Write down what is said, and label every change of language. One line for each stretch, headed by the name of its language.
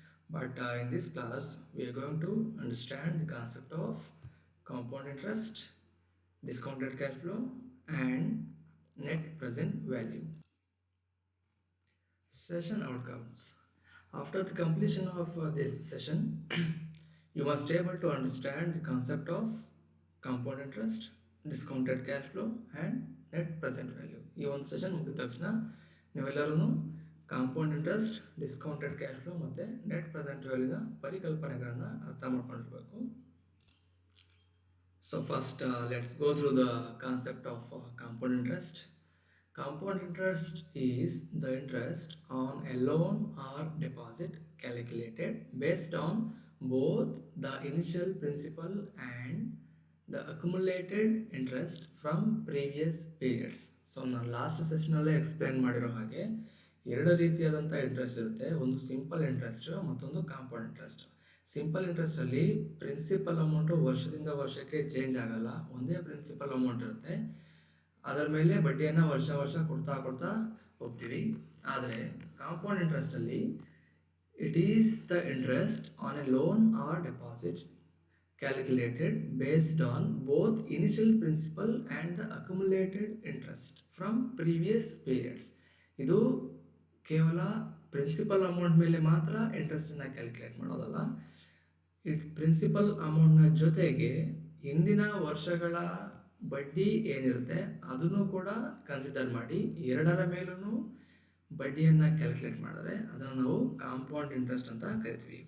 English: But in this class, we are going to understand the concept of compound interest, discounted cash flow, and net present value. Session outcomes. After the completion of this session, you must be able to understand the concept of compound interest, discounted cash flow, and net present value.
Kannada: ಈ ಒಂದು session ಮುಗಿದ ತಕ್ಷಣ ನೀವೆಲ್ಲರೂ compound interest, discounted cash flow ಮತ್ತು net present ವ್ಯಾಲ್ಯೂನ ಪರಿಕಲ್ಪನೆಗಳನ್ನು ಅರ್ಥ ಮಾಡ್ಕೊಂಡಿರ್ಬೇಕು.
English: So first, let's go through the concept of compound interest. Compound interest is the interest on a loan or deposit calculated based on both the initial principal and the accumulated interest from previous periods.
Kannada: So ನಾನು last ಸೆಷನಲ್ಲೇ explain ಮಾಡಿರೋ ಹಾಗೆ ಎರಡು ರೀತಿಯಾದಂಥ interest ಇರುತ್ತೆ. ಒಂದು simple interest, ಮತ್ತೊಂದು compound interest. Simple ಇಂಟ್ರೆಸ್ಟಲ್ಲಿ principal amount ವರ್ಷದಿಂದ ವರ್ಷಕ್ಕೆ ಚೇಂಜ್ ಆಗಲ್ಲ, ಒಂದೇ ಪ್ರಿನ್ಸಿಪಲ್ ಅಮೌಂಟ್ ಇರುತ್ತೆ. ಅದರ ಮೇಲೆ ಬಡ್ಡಿಯನ್ನು ವರ್ಷ ವರ್ಷ ಕೊಡ್ತಾ ಹೋಗ್ತೀವಿ. ಆದರೆ compound ಇಂಟ್ರೆಸ್ಟಲ್ಲಿ
English: It is the interest on a loan or deposit calculated based on both initial principal and the accumulated interest from previous periods.
Kannada: ಇದು ಕೇವಲ ಪ್ರಿನ್ಸಿಪಲ್ ಅಮೌಂಟ್ ಮೇಲೆ ಮಾತ್ರ ಇಂಟ್ರೆಸ್ಟನ್ನು ಕ್ಯಾಲ್ಕುಲೇಟ್ ಮಾಡೋದಲ್ಲ, ಪ್ರಿನ್ಸಿಪಲ್ ಅಮೌಂಟ್ನ ಜೊತೆಗೆ ಹಿಂದಿನ ವರ್ಷಗಳ ಬಡ್ಡಿ ಏನಿರುತ್ತೆ ಅದನ್ನು ಕೂಡ ಕನ್ಸಿಡರ್ ಮಾಡಿ ಎರಡರ ಮೇಲೂ ಬಡ್ಡಿಯನ್ನು ಕ್ಯಾಲ್ಕುಲೇಟ್ ಮಾಡಿದ್ರೆ ಅದನ್ನು ನಾವು ಕಾಂಪೌಂಡ್ ಇಂಟ್ರೆಸ್ಟ್ ಅಂತ ಕರಿತೀವಿ.